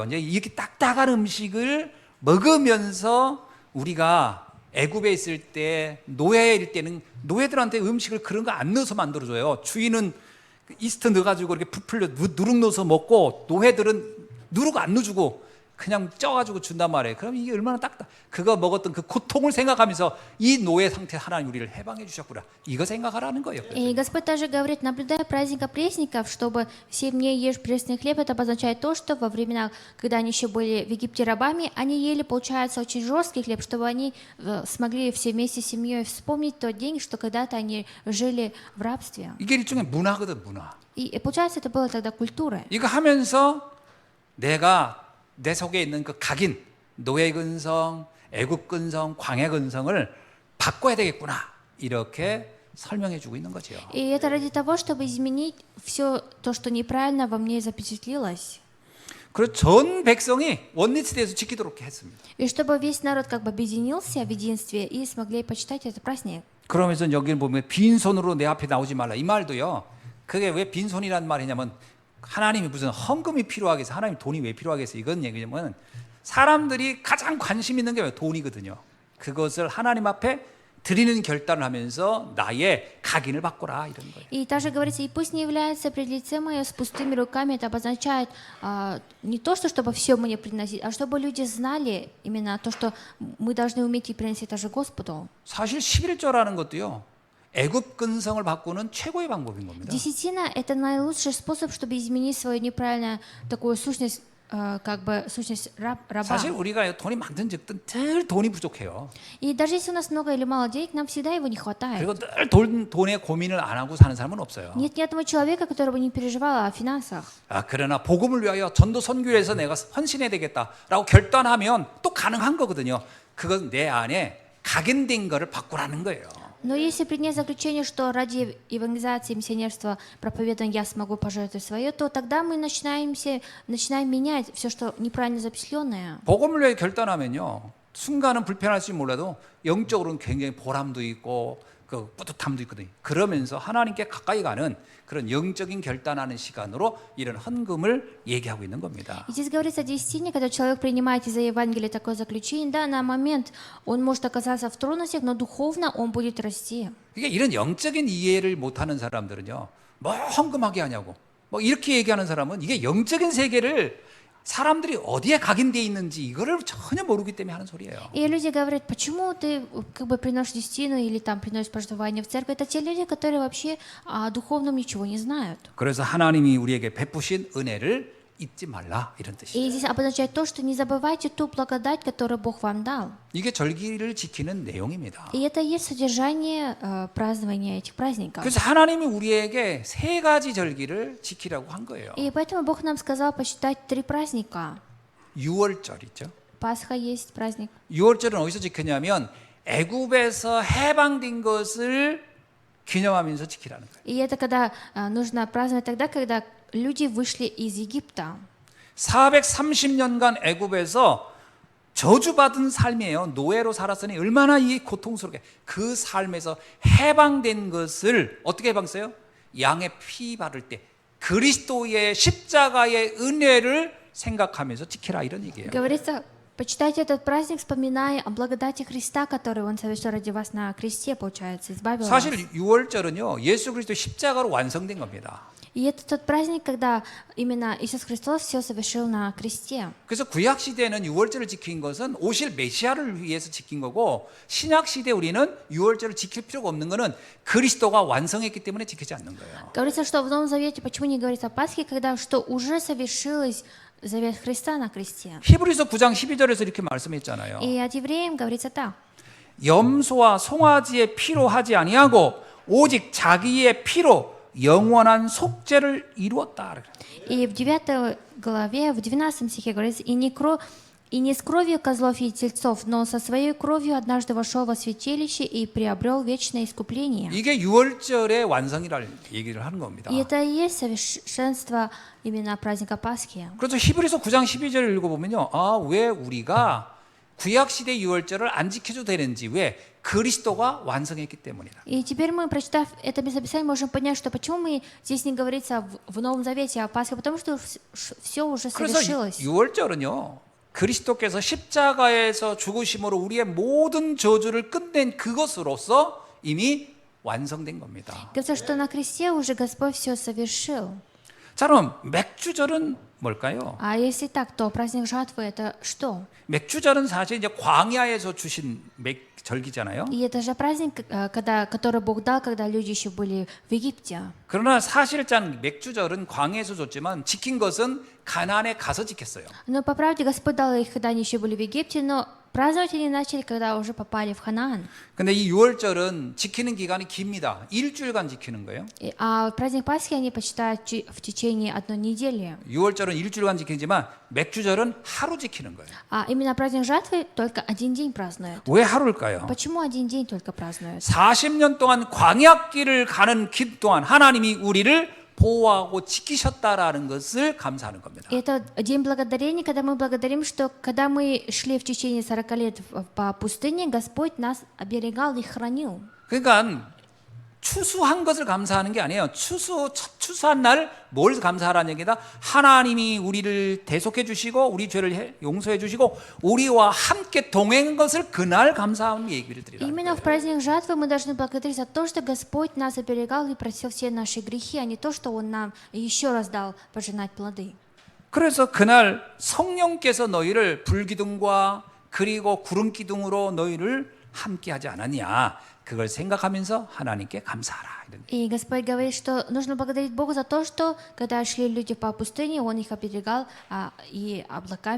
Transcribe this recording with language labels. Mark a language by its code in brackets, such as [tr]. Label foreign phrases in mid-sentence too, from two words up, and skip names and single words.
[ko] 이제 이렇게 딱딱한 음식을 먹으면서 우리가 애굽에 있을 때 노예일 때는 노예들한테 음식을 그런 거 안 넣어서 만들어줘요. 주인은 이스트 넣어가지고 이렇게 부풀려 누룩 넣어서 먹고 노예들은 누룩 안 넣어주고 그냥 쪄가지고 준단 말이에요. 그럼 이게 얼마나 그거 먹었던 그 고통을 생각하면서 이 노예 상태 하나님 우리를 해방해 주셨구나. 이거 생각하라는 거예요. [ru] И Господь также говорит, наблюдая праздника пресников, чтобы 7 дней ешь пресный хлеб, это обозначает то, что во времена, когда они еще были в Египте рабами, они ели, получается, очень жесткий хлеб, чтобы они смогли все вместе с семьей вспомнить тот день, что когда-то они жили в рабстве. [ko] 이게 일종의 문화거든, 문화. [ru] И получается, это было тогда культурой. [ko] 이거 하면서 내가 내 속에 있는 그 각인, 노예 근성, 애굽 근성, 광야 근성을 바꿔야 되겠구나. 이렇게 설명해 주고 있는 거죠. [ru] И это ради того, чтобы изменить все то, что неправильно во мне запечатлелось. [ko] 그래서 전 백성이 원리스트에서 지키도록 했습니다. [ru] И чтобы весь народ как бы объединился в единстве и смогли почитать этот праздник. [ko] 그러면서 여기를 보면 빈손으로 내 앞에 나오지 말라. 이 말도요. 그게 왜 빈손이라는 말이냐면 하나님이 무슨 헌금이 필요하겠어? 하나님 돈이 왜 필요하겠어? 이건 얘기냐면 사람들이 가장 관심 있는 게 돈이거든요. 그것을 하나님 앞에 드리는 결단을 하면서 나의 각인을 바꿔라 이런 거예요. [ru] И также говорится, и пусть не является пред лицем мое с пустыми руками. Это обозначает не то, что чтобы все мне приносить, а чтобы люди знали именно то, что мы должны уметь и приносить даже Господу. [ko] 사실 11조라는 것도요. 애굽 근성을 바꾸는 최고의 방법인 겁니다. [ru] Десятина – это наилучший способ, чтобы изменить свою неправильную такую сущность, как бы сущность раба. [ko] 사실 우리가 돈이 많든 적든 늘 돈이 부족해요. [ru] И даже если у нас много или мало денег, нам всегда его не хватает. [ko] 그리고 늘 돈에 고민을 안 하고 사는 사람은 없어요. [ru] Нет ни одного человека, который бы не переживал о финансах. [ko] 그러나 복음을 위하여 전도 선교를 해서 내가 헌신해야 되겠다라고 결단하면 또 가능한 거거든요. 그건 내 안에 각인된 거를 바꾸라는 거예요. [ru] Но если принять заключение, что ради евангелизации, миссионерства, проповедования я смогу пожертвовать свое, то тогда мы начинаем менять все, что неправильно запечатленное. [ko] 복음을 위해 결단하면요. 순간은 불편할지 몰라도 영적으로는 굉장히 보람도 있고 그 뿌듯함도 있거든요. 그러면서 하나님께 가까이 가는 그런 영적인 결단하는 시간으로 이런 헌금을 얘기하고 있는 겁니다. [ru] И здесь говорится о десятине, когда человек принимает из-за Евангелия такое заключение, да, на момент он может оказаться в трудностях, но духовно он будет расти. [ko] 그러니까 이런 영적인 이해를 못하는 사람들은요. 뭐 헌금하게 하냐고 뭐 이렇게 얘기하는 사람은 이게 영적인 세계를 사람들이 어디에 각인되어 있는지 이거를 전혀 모르기 때문에 하는 소리예요. [ru] И люди говорят, почему ты как бы приносишь десятину или там приносишь пожертвование в церковь? Это те люди, которые вообще о духовном ничего не знают. [ko] 그래서 하나님이 우리에게 베푸신 은혜를 잊지 말라 이런 뜻이에요. [ru] И здесь обозначает то, что не забывайте ту благодать, которую Бог вам дал. [ko] 이게 절기를 지키는 내용입니다. [ru] И это и есть содержание празднования этих праздников. [ko] 그래서 하나님이 우리에게 세 가지 절기를 지키라고 한 거예요. [ru] И поэтому Бог нам сказал посчитать 3 праздника. [ko] 6월절 있죠. [ru] Пасха есть праздник. [ko] 6월절은 어디서 지켰냐면 애굽에서 해방된 것을 기념하면서 지키라는 거예요. [ru] И это когда нужно праздновать тогда, когда люди вышли из Египта. [ko] 430년간 애굽에서 저주받은 삶이에요. 노예로 살았으니 얼마나 이 고통스럽게 그 삶에서 해방된 것을 어떻게 해방했어요? 양의 피 바를 때 그리스도의 십자가의 은혜를 생각하면서 지키라 이런 얘기예요. [ru] Говорится, почитайте этот праздник, вспоминая о благодати Христа, который Он совершил ради вас на кресте, получается, избавил вас. [ko] 사실 6월절은요. 예수 그리스도 십자가로 완성된 겁니다. [ru] И это тот праздник, когда именно Иисус Христос все совершил на кресте. [ko] 그래서 구약 시대에는 유월절을 지킨 것은 오실 메시아를 위해서 지킨 거고 신약 시대 우리는 유월절을 지킬 필요가 없는 거는 그리스도가 완성했기 때문에 지키지 않는 거예요. [ru] Говорится, что в Новом Завете почему не говорится о Пасхе, когда что уже совершилось завет Христа на кресте. [ko] 히브리서 9장 12절에서 이렇게 말씀했잖아요. [ru] И от евреям говорится так. [ko] 염소와 송아지의 피로 하지 아니하고 오직 자기의 피로 영원한 속죄를 이루었다. [ru] И в 9 главе, в 12 стихе говорится, и не с кровью козлов и тельцов, но со своей кровью однажды вошел во святилище и приобрел вечное искупление. [ko] 이게 유월절의 완성이라는 얘기를 하는 겁니다. [ru] И это и есть совершенство именно праздника Пасхи. [ko] 그래서 히브리서 9장 12절을 읽어보면요. 아, 왜 우리가 구약시대 유월절을 안 지켜도 되는지, 왜? 그리스도가 완성했기 때문이다. [ru] И теперь мы, прочитав это местописание, можем понять, что почему мы здесь не говорится в Новом Завете о Пасхе, потому что все уже [ko] 그래서 [ru] совершилось. [ko] 유월절은요. 그리스도께서 십자가에서 죽으심으로 우리의 모든 저주를 끝낸 그것으로서 이미 완성된 겁니다. [ru] Говорится, что на кресте уже Господь все совершил. [ko] 자, 그럼 맥주절은 뭘까요? [ru] А если так, то праздник жатвы это что? [ko] 맥주절은 사실 이제 광야에서 주신 절기잖아요. [ru] И это же праздник, который Бог дал, когда люди еще были в Египте. [ko] 그러나 사실상 맥주절은 광야에서 줬지만 지킨 것은 가나안에 가서 지켰어요. [ru] Но по правде Господь дал их, когда они еще были в Египте, но праздновать они начали, когда уже попали в Ханаан. [ko] 근데 이 유월절은 지키는 기간이 깁니다. 일주일간 지키는 거예요. [ru] А праздник Пасхи они почитают в течение одной недели. [ko] 유월절은 일주일간 지키지만 맥주절은 하루 지키는 거예요. [ru] А именно праздник жатвы только один день празднуют. [ko] 왜 하루일까요? [ru] Почему один день только празднуют? [ko] 40년 동안 광야길을 가는 길 동안 하나님이 우리를 보호하고 지키셨다라는 것을 감사하는 겁니다. [ru] Это день благодарения, когда мы благодарим, что когда мы шли в течение 40 лет по пустыне, Господь нас оберегал и хранил. [ko] 그러니까 추수한 것을 감사하는 게 아니에요. 첫 추수한 날 뭘 감사하라는 얘기다. 하나님이 우리를 대속해 주시고 우리 죄를 용서해 주시고 우리와 함께 동행한 것을 그날 감사하는 얘기를 드리라는 [ru] Именно [ko] 거예요. [ru] в праздник жатвы мы должны благодарить за то, что Господь нас оберегал и просил все наши грехи, а не то, что Он нам еще раз дал пожинать плоды. [ko] 그래서 그날 성령께서 너희를 불기둥과 그리고 구름 기둥으로 너희를 함께 하지 않았냐. 그걸 생각하면서 하나님께 감사하라. 이런. [ru] И Господь говорит, что нужно благодарить Бога за то, что когда шли люди по пустыне, Он их оберегал и облаками.